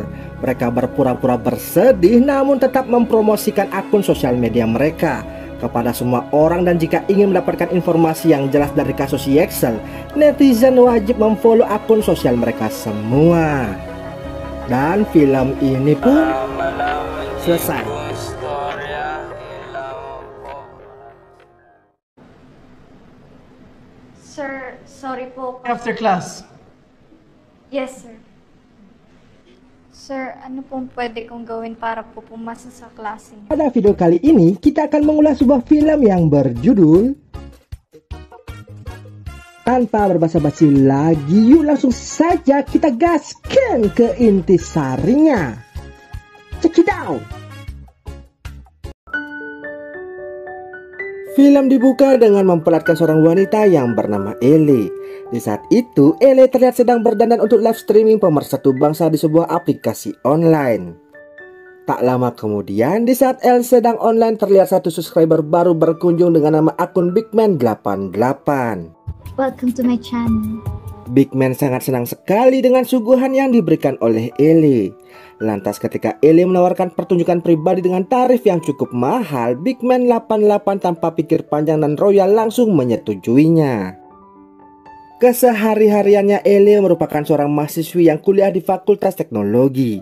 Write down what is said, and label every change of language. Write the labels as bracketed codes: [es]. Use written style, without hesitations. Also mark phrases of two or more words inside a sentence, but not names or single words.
[id] Mereka berpura-pura bersedih namun tetap mempromosikan akun sosial media mereka kepada semua orang, dan jika ingin mendapatkan informasi yang jelas dari kasus Yexel, netizen wajib memfollow akun sosial mereka semua. Dan film ini pun selesai. [en] Sir, sorry po. After class. Yes, sir. [tl] Sir, ano pong pwede kong gawin para po pumasa sa klase? [id] Pada video kali ini kita akan mengulas sebuah film yang berjudul Tanpa berbasa-basi lagi, yuk langsung saja kita gaskan ke intisarinya. [en] Check it out. [id] Film dibuka dengan memperlihatkan seorang wanita yang bernama Ele. Di saat itu, Ele terlihat sedang berdandan untuk [en] live streaming [id] pemersatu bangsa di sebuah aplikasi online. Tak lama kemudian, di saat Elle sedang online, terlihat satu subscriber baru berkunjung dengan nama akun Bigman88. [en] Welcome to my channel. [id] Bigman sangat senang sekali dengan suguhan yang diberikan oleh Elle. Lantas ketika Elle menawarkan pertunjukan pribadi dengan tarif yang cukup mahal, Bigman88 tanpa pikir panjang dan royal langsung menyetujuinya. Kesehari-hariannya Elle merupakan seorang mahasiswi yang kuliah di Fakultas Teknologi.